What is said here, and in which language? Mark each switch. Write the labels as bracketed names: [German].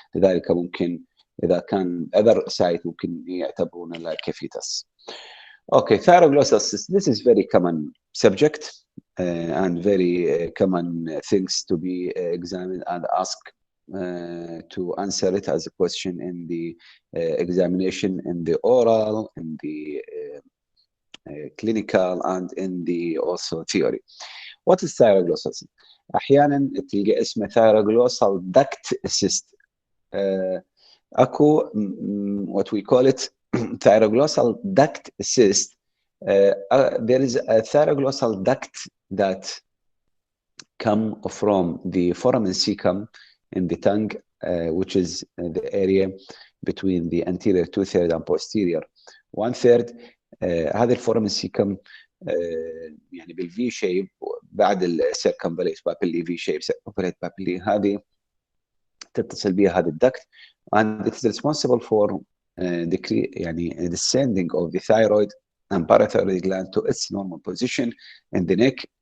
[Arabic] لذلك ممكن اذا كان [English] other site [Arabic] ممكن يعتبرونه [English] like fetus. Okay, Thyroglossal cyst. This is very common subject and very common things to be examined and asked to answer it as a question in the examination, in the oral, in the clinical, and in the also theory. What is Thyroglossal cyst? [Arabic] أحيانا تلقى اسمه Thyroglossal duct cyst. أكو [English] what we call it Thyroglossal duct cyst. There is a Thyroglossal duct that come from the foramen cecum in the tongue, which is the area between the anterior 2/3 and posterior 1/3. [Arabic] هذا الفورامن سيكم يعني بالفي شيب بعد السيركمبليت بابيلي في شيب سيركمبليت بابيلي، هذه تتصل بها هذا الدكت [English] and it is responsible for [Arabic] يعني [English] descending of the thyroid and parathyroid gland to its normal position in the neck.